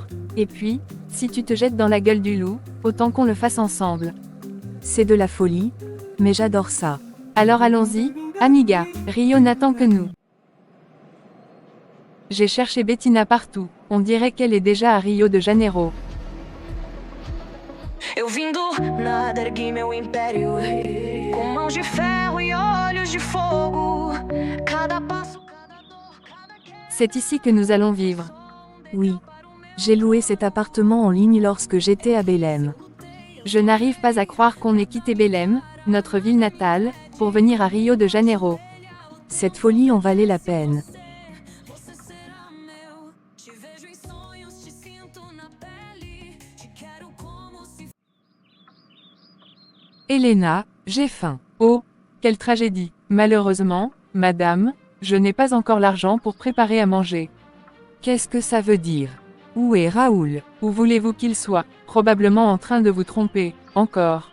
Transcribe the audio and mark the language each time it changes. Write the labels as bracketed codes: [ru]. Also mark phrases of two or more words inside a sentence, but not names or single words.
[fr] Et puis, si tu te jettes dans la gueule du loup, autant qu'on le fasse ensemble. C'est de la folie, mais j'adore ça. Alors allons-y, amiga, Rio n'attend que nous. J'ai cherché Bettina partout, on dirait qu'elle est déjà à Rio de Janeiro. [pt] Eu vim do nada, ergui meu império, com mãos de ferro e olhos de fogo. Cada passo, cada dor, cada queda. [fr] C'est ici que nous allons vivre. Oui. J'ai loué cet appartement en ligne lorsque j'étais à Belém. Je n'arrive pas à croire qu'on ait quitté Belém, notre ville natale, pour venir à Rio de Janeiro. Cette folie en valait la peine. [pt] Você será meu, te vejo em sonhos, te sinto na pele, te quero como se. [fr] Elena, j'ai faim. Oh, quelle tragédie. Malheureusement, madame, je n'ai pas encore l'argent pour préparer à manger. Qu'est-ce que ça veut dire? Où est Raoul? Où voulez-vous qu'il soit? Probablement en train de vous tromper, encore.